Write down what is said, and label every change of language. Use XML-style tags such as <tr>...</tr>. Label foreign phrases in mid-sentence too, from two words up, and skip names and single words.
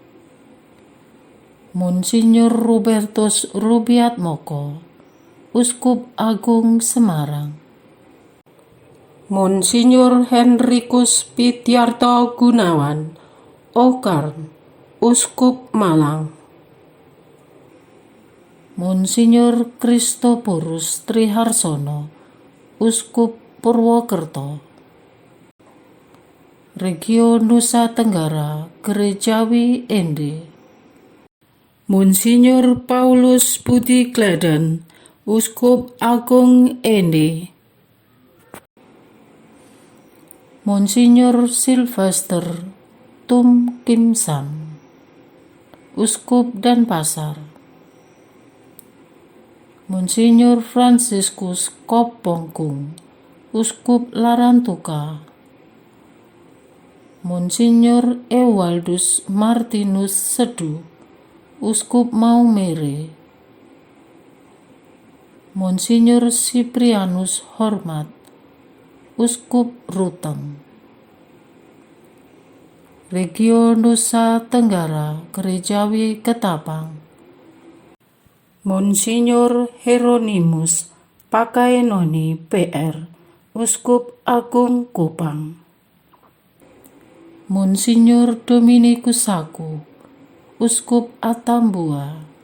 <id>Monsinyur Rubertus Rubiatmoko, Uskup Agung Semarang, Monsinyur Henrikus Pityarto Gunawan, Okarn, Uskup Malang, Monsinyur Kristoporus Triharsono, Uskup Purwokerto, Regio Nusa Tenggara Gerejawi Ende, Monsinyur Paulus Budi Gleden, Uskup Agung Ende, Monsinyur Sylvester Tum Kim Sam, Uskup Denpasar, Monsinyur Franciscus Kopongkung, Uskup Larantuka, Monsinyur Ewaldus Martinus Sedu, Uskup Maumere, Monsinyur Siprianus Hormat, Uskup Ruteng, Regio Nusa Tenggara Gerejawi Ketapang, Monsinyur Hieronymus Pakaenoni PR, Uskup Agung Kupang, Monsinyur Dominikus Saku, Uskup Atambua,</id>